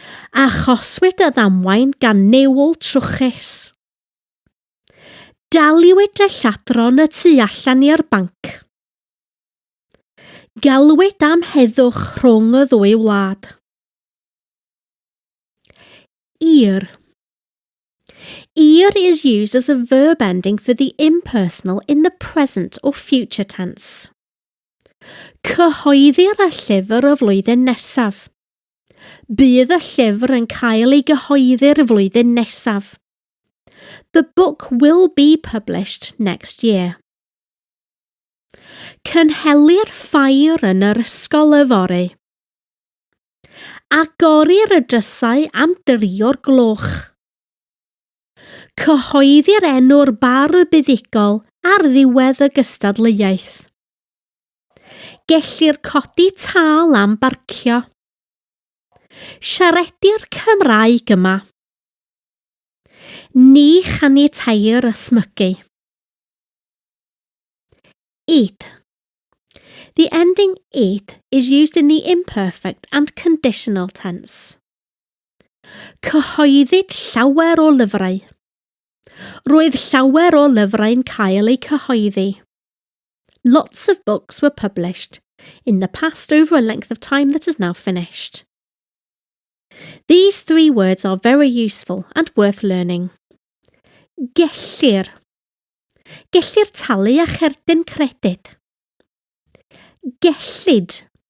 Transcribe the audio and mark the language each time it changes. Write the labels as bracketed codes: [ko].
[cy] Achoswyd y ddamwain gan niwl trwchus. Daliwyd y lladron y tu allan i'r banc. Galwyd am heddwch rhwng y ddwy wlad. Ir. [en] Ir is used as a verb ending for the impersonal in the present or future tense. [cy] Cyhoeddir y llyfr y flwyddyn nesaf. Bydd y llyfr yn cael ei gyhoeddi'r flwyddyn nesaf. [en] The book will be published next year. [cy] Cynhelir ffair yn yr ysgol yfory. Agorir y drysau am 3 o'r gloch. Cyhoeddir enw'r bar buddigol ar ddiwedd y gystadleuaeth. Gellir codi tâl am barcio. Siaredir Cymraeg yma. Ni chaniateir ysmygu. [en] Eat. The ending eat is used in the imperfect and conditional tense. [cy] Cyhoeddwyd llawer o lyfrau. Roedd llawer o lyfrau'n cael eu cyhoeddi. [en] Lots of books were published in the past over a length of time that is now finished. These 3 words are very useful and worth learning. [cy] Gellir. Gellir talu a cherdyn credyd. Gellid.